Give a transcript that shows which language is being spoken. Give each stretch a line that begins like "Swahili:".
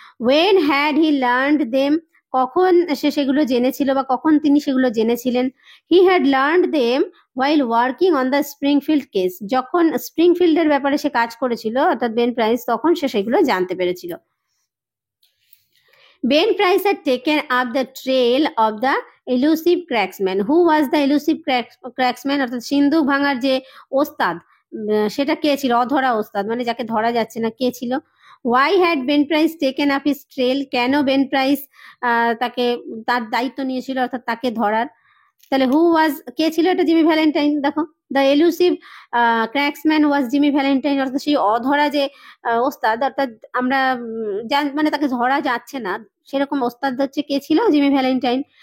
English: When had he learned them?
Bangla: কখন সে সেগুলো জেনেছিল বা কখন তিনি সেগুলো জেনেছিলেন?
English: he had learned them while working on the Springfield case,
Bangla: যখন স্প্রিংফিল্ডের ব্যাপারে সে কাজ করেছিল, অর্থাৎ বেন প্রাইস, তখন সে সেগুলো জানতে পেরেছিল।
English: Ben Price had taken up the trail of the elusive cracksman. Who was the elusive cracksman?
Bangla: অর্থাৎ সিন্ধুক ভাঙার যে ওস্তাদ, সেটা কে ছিল? অধরা ওস্তাদ, মানে যাকে ধরা যাচ্ছে না, কে ছিল?
English: Why had Ben Price taken up his trail?
Bangla: কেন বেন প্রাইস তাকে তার দায়িত্ব নিয়েছিল, অর্থাৎ তাকে ধরার? তাহলে
English: who was,
Bangla: কে ছিল? এটা জিমি ভ্যালেন্টাইন। দেখো,
English: the elusive cracksman was Jimmy Valentine,
Bangla: অর্থাৎ সেই অধরা যে ওস্তাদ, অর্থাৎ আমরা মানে তাকে ধরা যাচ্ছে না, সেরকম ওস্তাদ হচ্ছে কে ছিল? Jimmy Valentine.